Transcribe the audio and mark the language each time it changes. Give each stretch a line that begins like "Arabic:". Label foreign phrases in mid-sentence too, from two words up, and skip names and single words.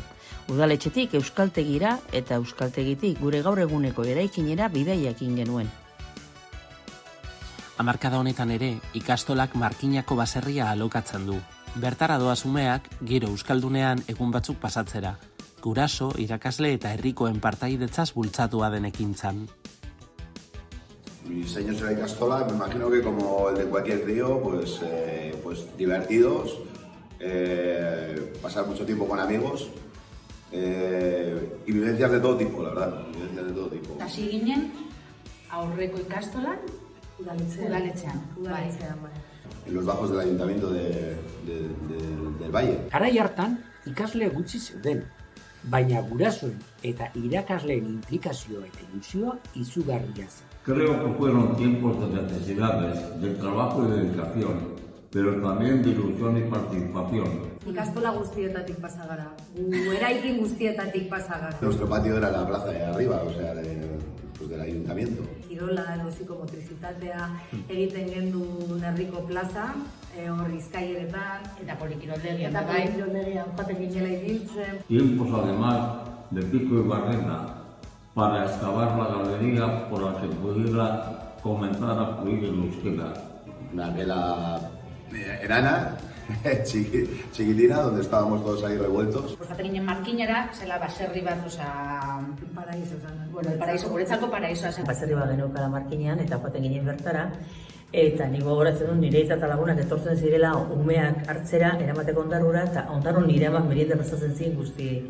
Basque: Udaletxetik euskaltegira eta euskaltegitik gure gaur eguneko eraikinera bidaia egin genuen. Hamarkada honetan ere, ikastolak Markinako baserria alokatzen du. Bertara doaz umeak, giro euskaldunean egun batzuk pasatzera. Guraso, irakasle eta herrikoen partaidetzaz bultzatua den ekintzan.
Spanish: Mi diseño será ikastola, me imagino que como el de cualquier crío, pues divertidos, pasar mucho tiempo con amigos y vivencias de todo tipo, la verdad, vivencias de todo tipo.
Basque: Hasi ginen, aurreko ikastolan, udaletxean.
Spanish: En los bajos del ayuntamiento del Valle.
Basque: Garai hartan, ikasle gutxi zeuden, baina gurasoen eta irakasleen implikazioa eta ilusioa izugarria zen.
Spanish: Creo que fueron tiempos de necesidades, de trabajo y dedicación, pero también de ilusión y participación.
Basque: Ikastola guztietatik pasa gara, eraikin guztietatik pasa gara.
Spanish: Nuestro patio era la plaza de arriba, o sea, del ayuntamiento.
Basque: Kirola, psikomotrizitatea, egiten gendun herriko plaza, hor Bizkaieretan, Eta polikiroldegian. eta polikiroldegian joaten ginela ibiltzen.
Spanish: Tiempos además de pico y barrena para excavar la galería por la que pudiera comenzar a fluir el euskera. Una vela enana, chiquitina, donde estábamos todos ahí revueltos.
Basque: Joaten ginen Markinera, zela baserri bat, Paraiso zen.
Spanish: bueno, el paraíso,
Basque: guretzako paraísoa zen. Baserri bat geneukala Markinean eta joaten ginen bertara, eta nik gogoratzen dut nire eta lagunak etortzen zirela umeak hartzera, eramateko ondarrura, eta ondarro nire amak merienda pasatzen ziren guzti.